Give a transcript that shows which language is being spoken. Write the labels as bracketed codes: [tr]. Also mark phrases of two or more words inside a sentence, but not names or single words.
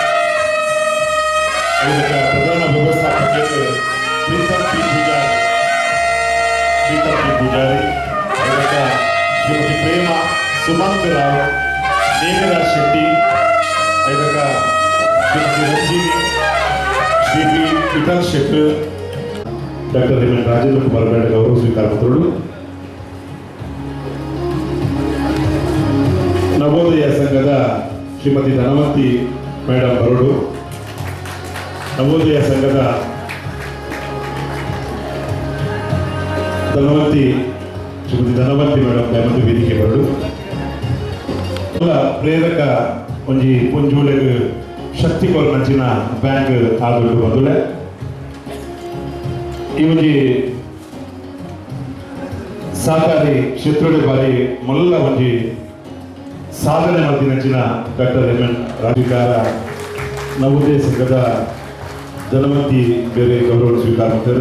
[kn] ಪ್ರಧಾನ ವ್ಯವಸ್ಥಾಪಕರು ಪ್ರೀತಮ್ ಪಿ ಪೂಜಾರಿ ಶ್ರೀಮತಿ ಪ್ರೇಮ ಸುಮಂತ್ ರಾವ್ ಮೇಘರಾಜ್ ಶೆಟ್ಟಿ ಶ್ರೀಮತಿ ರಂಜೀವಿ ಶ್ರೀ ವಿಠಲ್ ಶೆಟ್ಟರ್ ಡಾಕ್ಟರ್ ಎಂ ಎನ್ ರಾಜೇಂದ್ರ ಕುಮಾರ್ ಬೇಡಗ ಅವರು ಸ್ವೀಕಾರ ಮಾಡಿದರು. [tcy] ನವೋದಯ ಸಂಘದ ಶ್ರೀಮತಿ ಧನವಂತಿ ಮೇಡಮ್ ಬರೋಡು, ನವೋದಯ ಸಂಘದ ಶ್ರೀಮತಿ ಧನವಂತಿ ಮೇಡಮ್ ದಯಮಂದು ವೇದಿಕೆ ಬರೋಡು. ಪ್ರೇರಕ ಒಂಜಿ ಪುಂಜುಲೆಗ್ ಶಕ್ತಿ ಕೊರನಂಚಿನ ಬ್ಯಾಂಕ್ ಆದೊಂದು ಬಂದುಳೆ ಈ ಒಂಜಿ ಸಹಕಾರಿ ಕ್ಷೇತ್ರದ ಬಾರಿ ಮೊಲ್ಲ ಒಂಜಿ ಸಾಧನೆ ಮಾಡಿನಂಚಿನ ಡಾಕ್ಟರ್ ಎಂ ಎನ್ ರಾಜಕಾರ ನವೋದಯ ಸಂಘದ ಧನವಂತಿ ಬೇರೆ [kn] ಗೌರವ ಸ್ವೀಕಾರ ಮಾಡಿದರು.